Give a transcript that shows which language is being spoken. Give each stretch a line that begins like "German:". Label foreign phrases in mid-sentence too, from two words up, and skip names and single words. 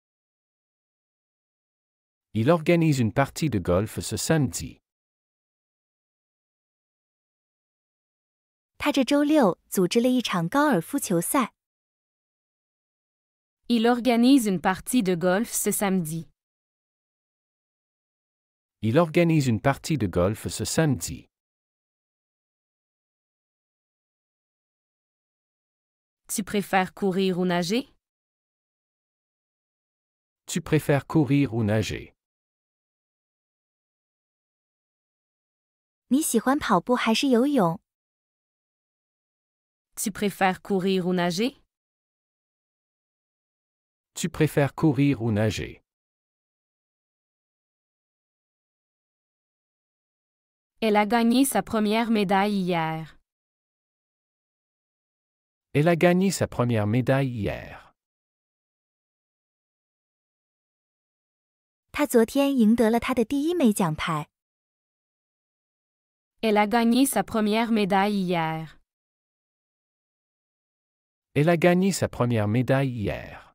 French: Il organise une partie de golf ce samedi.
Chinese: 她这周六组织了一场高尔夫球赛。
French: Il organise une partie de golf ce samedi. Il organise une partie de golf ce samedi. Tu préfères courir ou nager? Tu préfères courir ou nager?
Chinese: 你喜欢跑步还是游泳？
French: Tu préfères courir ou nager? Tu préfères courir ou nager? Elle a gagné sa première médaille hier. Elle a gagné sa première médaille hier.
Chinese: 她昨天赢得了她的第一枚奖牌。
French: Elle a gagné sa première médaille hier. Elle a gagné sa première médaille hier.